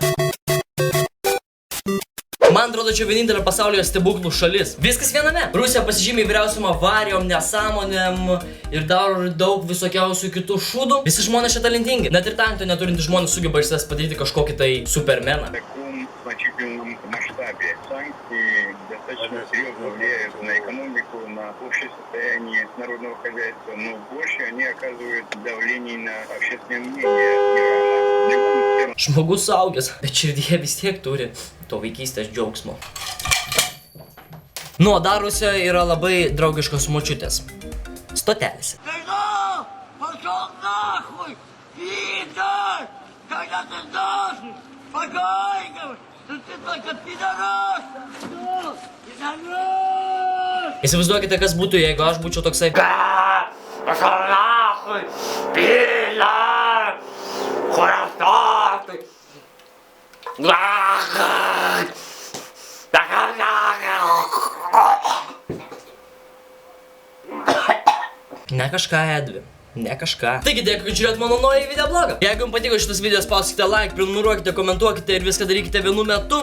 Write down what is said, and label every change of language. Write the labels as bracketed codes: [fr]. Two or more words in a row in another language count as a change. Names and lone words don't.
[lt] Man atrodo, atrodo, čia vienintelė pasaulyje stebuklų šalis. Viskas viename. Rusija pasižymė įvairiausiom avarijom, nesąmonėm ir dar daug visokiausių kitų šūdų. Visi žmonės čia talentingi. Net ir talento neturintys žmonės sugeba iš savęs padaryti kažkokį tai supermeną. [ru] В значительном масштабе. Санкции достаточно серьезно влияют на экономику, на общее состояние народного хозяйства, но больше они оказывают давление на общественное мнение Ирана. [lt] Žmogus suaugęs, bet širdyje vis tiek turi to vaikystės džiaugsmo. Nu, dar Rusijoje yra labai draugiškos močiutės. Stotelėse. [ru] Пошел нахуй! Пидор! Когда ты сдохнешь? Спокойно! Что ты только пидорас! Пидорас! [lt] Įsivaizduokite, kas būtų, jeigu aš būčiau toksai. [ru] Пошел нахуй! Пидор! Хуястатый! [lt] Ne kažką, Edvi. Ne kažką. Taigi dėkui, kad žiūrėt mano naują videoblogą. Jeigu jums patiko šitas video, spauskite like, prenumeruokite, komentuokite ir viską darykite vienu metu.